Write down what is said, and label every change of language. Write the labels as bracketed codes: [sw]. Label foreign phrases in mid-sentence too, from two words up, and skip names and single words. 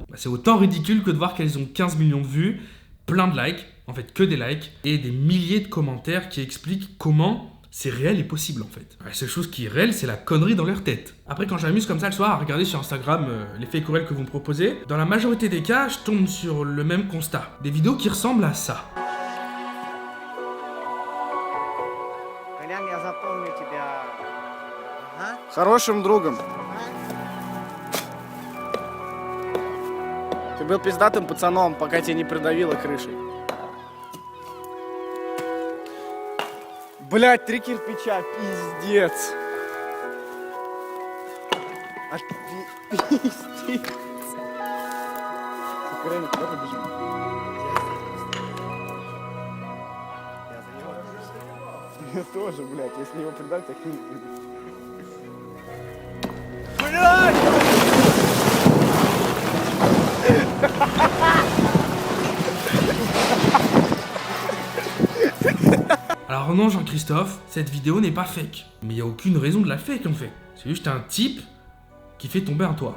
[fr] C'est autant ridicule que de voir qu'elles ont 15 millions de vues, plein de likes, en fait que des likes, et des milliers de commentaires qui expliquent comment c'est réel et possible en fait. La seule chose qui est réelle, c'est la connerie dans leur tête. Après, quand j'amuse comme ça le soir à regarder sur Instagram les fake réels que vous me proposez, dans la majorité des cas, je tombe sur le même constat. Des vidéos qui ressemblent à ça. [ru] Колян, я запомню тебя. Хорошим другом. Ты был пиздатым пацаном, пока тебя не придавило крышей. Блять, 3 кирпича, пиздец. Пиздец. Сука, реально, куда побежим? Я тоже, блядь, если его предать, так не... Блядь! [fr] Alors non, Jean-Christophe, cette vidéo n'est pas fake. Mais il n'y a aucune raison de la fake en fait. C'est juste un type qui fait tomber un toit.